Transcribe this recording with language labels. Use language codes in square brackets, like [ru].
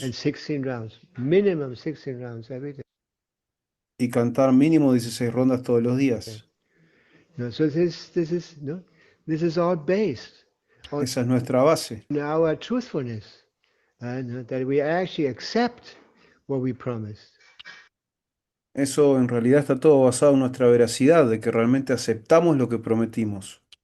[en] 16 rounds, minimum 16 rounds every day. [es] y cantar mínimo 16 rondas todos los días. [en] So this is all based on [es] Esa es nuestra base, [en] our truthfulness, that we actually accept what we promised. [es] eso en realidad está todo basado en nuestra veracidad, de que realmente aceptamos lo que prometimos.